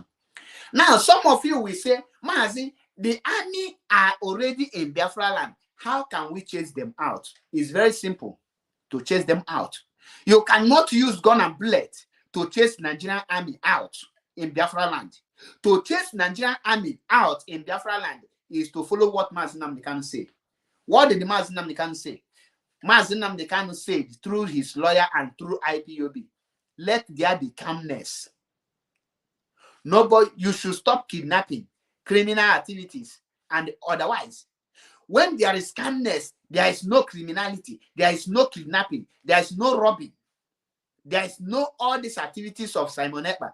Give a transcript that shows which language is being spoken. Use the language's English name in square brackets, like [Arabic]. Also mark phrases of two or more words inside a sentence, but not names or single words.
[English] Now, some of you will say, Mazi, the army are already in Biafra land. How can we chase them out? It's very simple to chase them out. You cannot use gun and bullet to chase Nigerian army out in Biafra land. To chase Nigerian army out in Biafra land is to follow what Mazi Nnamdi Kanu say. What did Mazi Nnamdi Kanu say? Mazi Nnamdi Kanu said through his lawyer and through IPOB, let there be calmness. Nobody, you should stop kidnapping, criminal activities, and otherwise. When there is calmness, there is no criminality, there is no kidnapping, there is no robbing, there is no all these activities of Simon Ekpa.